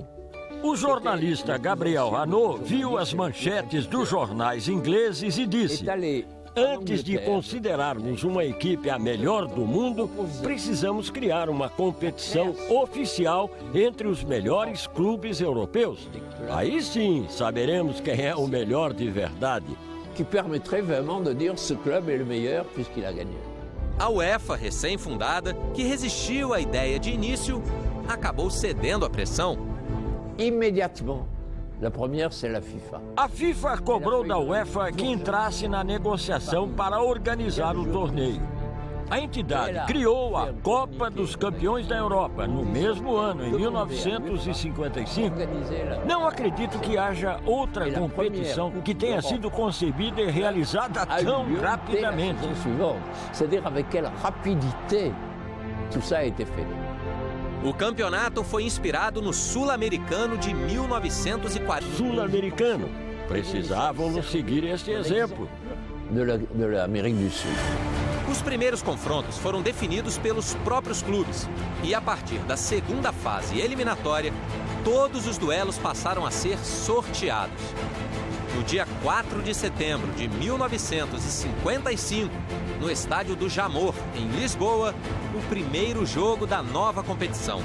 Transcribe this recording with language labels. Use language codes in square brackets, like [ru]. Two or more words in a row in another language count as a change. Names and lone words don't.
[pt] O jornalista Gabriel Hanot viu as manchetes dos jornais ingleses e disse: antes de considerarmos uma equipe a melhor do mundo, precisamos criar uma competição oficial entre os melhores clubes europeus. Aí sim saberemos quem é o melhor de verdade. [fr] Que permettrait vraiment de dire ce club est le meilleur puisqu'il a gagné. [pt] A UEFA, recém-fundada, que resistiu à ideia de início, acabou cedendo à pressão. [fr] Immédiatement. La première, c'est la FIFA. [pt] A FIFA cobrou da UEFA que entrasse na negociação para organizar o torneio. A entidade criou a Copa dos Campeões da Europa no mesmo ano, em 1955. Não acredito que haja outra competição que tenha sido concebida e realizada tão rapidamente. [fr] C'est-à-dire avec quelle rapidité tout ça a été fait. [pt] O campeonato foi inspirado no Sul-Americano de 1940. Sul-Americano. precisavam nos seguir este exemplo. [fr] De l'Amérique du Sud. [pt] Os primeiros confrontos foram definidos pelos próprios clubes e, a partir da segunda fase eliminatória, todos os duelos passaram a ser sorteados. No dia 4 de setembro de 1955, no estádio do Jamor, em Lisboa, o primeiro jogo da nova competição.